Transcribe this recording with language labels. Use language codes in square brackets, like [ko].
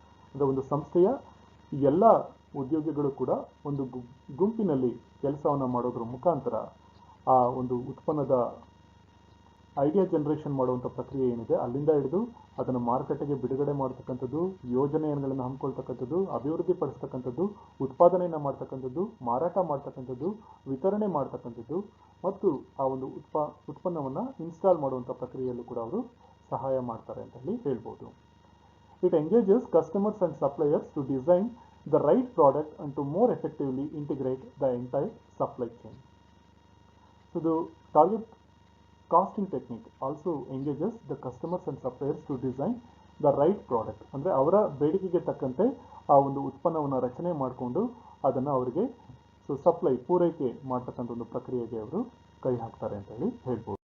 [kn] ಅಂದರೆ ಒಂದು ಸಂಸ್ಥೆಯ ಎಲ್ಲ ಉದ್ಯೋಗಿಗಳು ಕೂಡ ಒಂದು ಗುಂಪಿನಲ್ಲಿ ಕೆಲಸವನ್ನು ಮಾಡೋದ್ರ ಮುಖಾಂತರ ಆ ಒಂದು ಉತ್ಪನ್ನದ ಐಡಿಯಾ ಜನರೇಷನ್ ಮಾಡುವಂಥ ಪ್ರಕ್ರಿಯೆ ಏನಿದೆ ಅಲ್ಲಿಂದ ಹಿಡಿದು ಅದನ್ನು ಮಾರುಕಟ್ಟೆಗೆ ಬಿಡುಗಡೆ ಮಾಡ್ತಕ್ಕಂಥದ್ದು, ಯೋಜನೆಗಳನ್ನು ಹಮ್ಮಿಕೊಳ್ತಕ್ಕಂಥದ್ದು, ಅಭಿವೃದ್ಧಿ ಪಡಿಸ್ತಕ್ಕಂಥದ್ದು, ಉತ್ಪಾದನೆಯನ್ನು ಮಾಡ್ತಕ್ಕಂಥದ್ದು, ಮಾರಾಟ ಮಾಡ್ತಕ್ಕಂಥದ್ದು, ವಿತರಣೆ ಮಾಡ್ತಕ್ಕಂಥದ್ದು ಮತ್ತು ಆ ಒಂದು ಉತ್ಪನ್ನವನ್ನು ಇನ್ಸ್ಟಾಲ್ ಮಾಡುವಂಥ ಪ್ರಕ್ರಿಯೆಯಲ್ಲೂ ಕೂಡ ಅವರು ಸಹಾಯ ಮಾಡ್ತಾರೆ ಅಂತ ಹೇಳಿ ಹೇಳ್ಬೋದು. [en] It engages customers and suppliers to design the right product and to more effectively integrate the entire supply chain. So the target costing technique also engages the customers and suppliers to design the right product. [kn] ಅಂದರೆ ಅವರ ಬೇಡಿಕೆಗೆ ತಕ್ಕಂತೆ ಆ ಒಂದು ಉತ್ಪನ್ನವನ್ನು ರಚನೆ ಮಾಡಿಕೊಂಡು ಅದನ್ನು ಅವರಿಗೆ ಸೊ ಸಪ್ಲೈ ಪೂರೈಕೆ ಮಾಡ್ತಕ್ಕಂಥ ಒಂದು ಪ್ರಕ್ರಿಯೆಗೆ ಅವರು ಕೈ ಹಾಕ್ತಾರೆ ಅಂತ ಹೇಳಿ ಹೇಳ್ಬೋದು.